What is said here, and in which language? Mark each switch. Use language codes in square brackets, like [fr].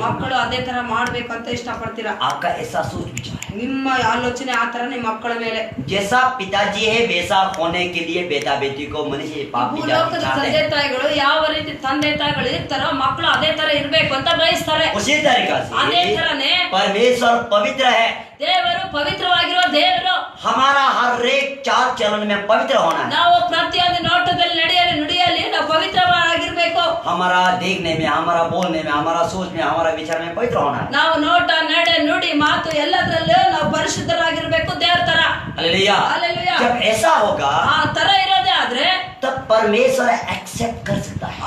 [kn] ಮಕ್ಕಳು ಅದೇ ತರ ಮಾಡ್ಬೇಕು ಅಂತ ಇಷ್ಟಪಡ್ತೀರಾ. [hi] आपका ऐसा सोच विचार है। [kn] ನಿಮ್ಮ ಆಲೋಚನೆ ಆ ತರ ನಿಮ್ಮ ಮಕ್ಕಳ ಮೇಲೆ. [hi] जैसा पिताजी है वैसा होने के लिए बेटा बेटी को मनुष्य पाप भी [kn] ಭೂಲೋಕದ [hi] चाहते [kn] ತಂದೆ [hi] हैं। [kn] ತಾಯಿಗಳು ಯಾವ ರೀತಿ ತಂದೆ ತಾಯಿಗಳು ಇರ್ತಾರೋ ಮಕ್ಕಳು ಅದೇ ತರ ಇರ್ಬೇಕು ಅಂತ ಬಯಸ್ತಾರೆ. [hi] उसी तरीका [kn] ಅದೇ [hi] से [kn] ತರನೇ [hi] परमेश्वर पवित्र है। [kn] ದೇವರು ಪವಿತ್ರವಾಗಿರುವ ದೇವರು. [hi] हमारा हर एक चाल चलन में पवित्र होना है। [kn] ನಾವು ಪ್ರತಿಯೊಂದು ನೋಟದಲ್ಲಿ ನುಡಿಯಲ್ಲಿ ನಾವು ಪವಿತ್ರವಾಗಿರ್ಬೇಕು. [hi] हमारा देखने में, हमारा बोलने में, हमारा सोच में, हमारा विचार में पवित्र होना है। [kn] ನಾವು ನೋಟ ನಡೆ ನುಡಿ ಮಾತು ಎಲ್ಲದರಲ್ಲೂ ನಾವು ಪರಿಶುದ್ಧರಾಗಿರ್ಬೇಕು ದೇವ್ರ ತರ. [hi] हालेलुया। हालेलुया। जब ऐसा होगा [kn] ಆ ತರ ಇರೋದೇ ಆದ್ರೆ [hi] तब परमेश्वर एक्सेप्ट कर सकता है।